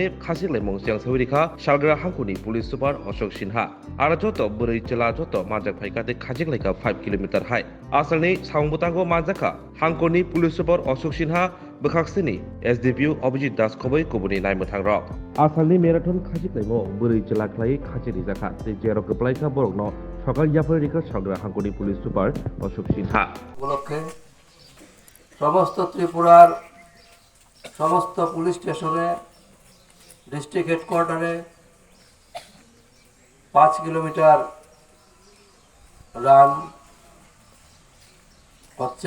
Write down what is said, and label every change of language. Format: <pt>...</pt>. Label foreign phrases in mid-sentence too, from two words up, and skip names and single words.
<trp>खासिग्लाइमं सियां सौरिखा सालग्रा हांकुनि</trp> <en>police super</en> <trp>अशोक सिन्हा आरो जत बोरै चला जत माजाक फाइकाते खासिग्लाइका 5 किलोमिटार हाय आसालनि सांबुतांगो माजाखा हांकरनि</trp> <en>police super</en> <trp>अशोक सिन्हा बखाक्सिनि एसडीपीओ अभिजित दास खबै कुबुनि नायमथां रक आसालनि मैराथन खासिग्लाइमं बोरै चला ख्लाइ खासिनि जाखा जे जेरो गप्लाइका बरगनो सकाल याफोर रिका सालग्रा हांकरनि</trp> <en>police super</en> <trp>अशोक सिन्हा</trp> <bn>উপলক্ষে সমস্ত ত্রিপুরার সমস্ত</bn> <en>police station district headquarters</en> <bn>5</bn> <en>kilometre run</en> <bn>হচ্ছে।</bn>